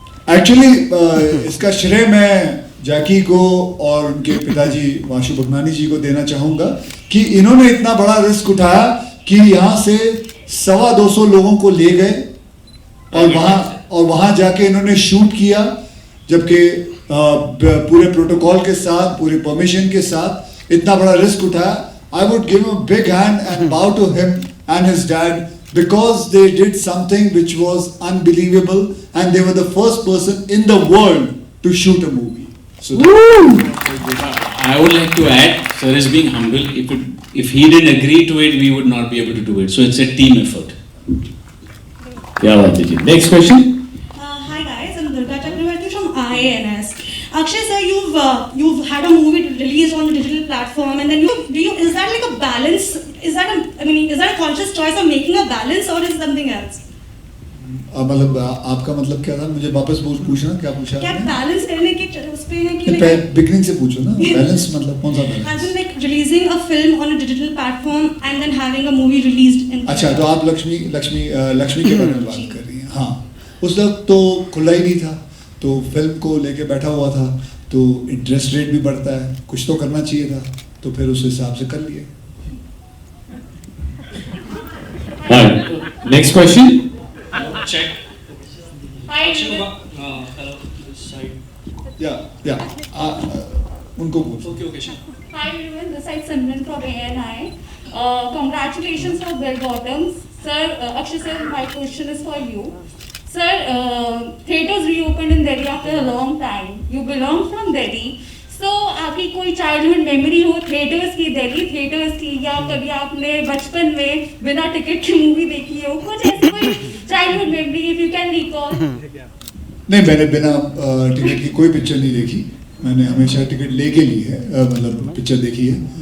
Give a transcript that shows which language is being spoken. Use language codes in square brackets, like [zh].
[hi] Actually इसका श्रेय मैं जैकी को और उनके पिताजी वाशु भगनानी जी को देना चाहूंगा कि इन्होंने इतना बड़ा रिस्क उठाया कि यहाँ से 250 लोगों को ले गए और वहां जाके इन्होंने शूट किया, जबकि पूरे प्रोटोकॉल के साथ, पूरे परमिशन के साथ इतना बड़ा रिस्क उठाया। [en] I would give a big hand and bow to him and his dad, because they did something which was unbelievable and they were the first person in the world to shoot a movie. So I would like to add, sir is being humble. If he didn't agree to it, we would not be able to do it. So it's a team effort. Yeah, Vajji. Next question. Hi guys, I'm Durga Chakravarti from IANS. Akshay sir, you've had a movie released on a digital platform, and then is that like a balance? Is that a conscious choice of making a balance, or is something else? [hi] मतलब आपका मतलब क्या था? मुझे वापस पूछना, क्या पूछा? क्या बैलेंस करने की उस पे है कि बिगनिंग से पूछो ना, बैलेंस मतलब कौन सा balance? [en] As in like releasing a film on a digital platform and then having a movie released in. [hi] अच्छा, तो आप लक्ष्मी के बारे में बात कर रही हैं। हाँ, उस वक्त तो खुला ही नहीं था, तो फिल्म को लेके बैठा हुआ था, तो इंटरेस्ट रेट भी बढ़ता है, कुछ तो करना चाहिए था, तो फिर उस हिसाब से कर लिए। [en] Next question. Check. Hi. Hello. This side. [hi] Yeah. उनको पूछो। [en] Okay, sure. Hi everyone, this is Simran from ANI. Congratulations for Bell Bottoms. Sir, Akshay sir, my question is for you. Sir, theatres reopened in Delhi after a long time. You belong from Delhi. [hi] So, आपकी कोई childhood memory हो theatres की, Delhi theatres की, या कभी आपने बचपन में बिना टिकट की मूवी देखी हो, कुछ ऐसी कोई childhood memory [en] if you can recall? [hi] नहीं, मैंने बिना टिकट की कोई पिक्चर नहीं देखी, मैंने हमेशा टिकट लेके ली है, मतलब पिक्चर देखी है।